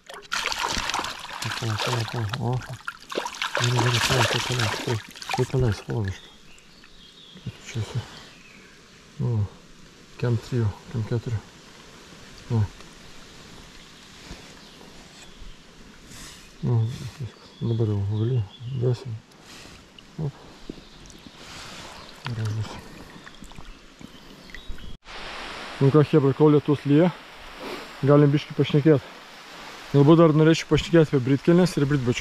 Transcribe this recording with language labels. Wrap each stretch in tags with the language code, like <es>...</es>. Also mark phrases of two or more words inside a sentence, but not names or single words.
<ru>О, ты солнышко. Переключайся. О, кем 3, кем 4. О. Ну,</ru> <lt>dabar jau gali, drąsiai. Op. Gražus. Nu ką, chebra, kol lietus lyja, galim biškį pašnekėti. Galbūt dar norėčiau pašnekėti apie britkelnes ir britbačius.</lt>